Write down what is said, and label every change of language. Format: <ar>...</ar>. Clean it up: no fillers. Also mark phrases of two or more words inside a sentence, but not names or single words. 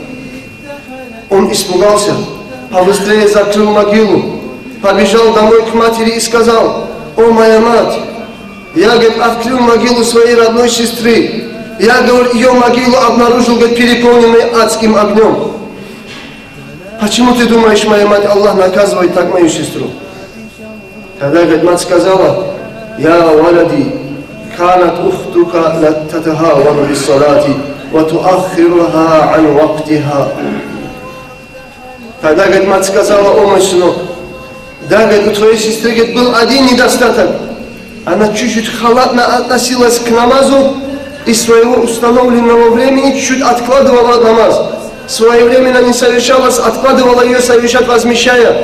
<ru>Он испугался, побыстрее закрыл могилу, побежал домой к матери и сказал: «О, моя мать, я, говорит, открыл могилу своей родной сестры. Я, говорит, ее могилу обнаружил, говорит, переполненной адским огнем. Почему ты думаешь, моя мать, Аллах наказывает так мою сестру?» Тогда, говорит, мать сказала:</ru> <ar>«يا ولدي كانت أختك تتهاون بالصلاة وتؤخرها عن وقتها».</ar> <ru>Тогда, говорит, мать сказала: «О, мой сынок, да, говорит, у твоей сестры, говорит, был один недостаток. Она чуть-чуть халатно относилась к намазу и своего установленного времени чуть-чуть откладывала намаз. Своевременно не совершалась, откладывала ее совершать, возмещая.</ru>